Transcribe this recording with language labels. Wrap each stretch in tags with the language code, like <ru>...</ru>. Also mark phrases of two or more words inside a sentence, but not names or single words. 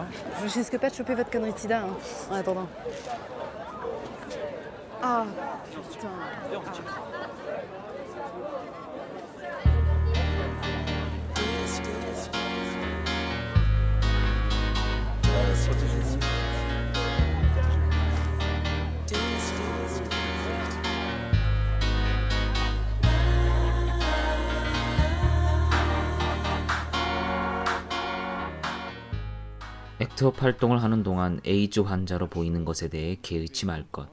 <fr>Je risque pas de choper votre connerie de sida, hein, en attendant. Ah, putain. Protégez-vous.</fr> <ko>액트업 활동을 하는 동안 에이즈 환자로 보이는 것에 대해 개의치 말 것.</ko>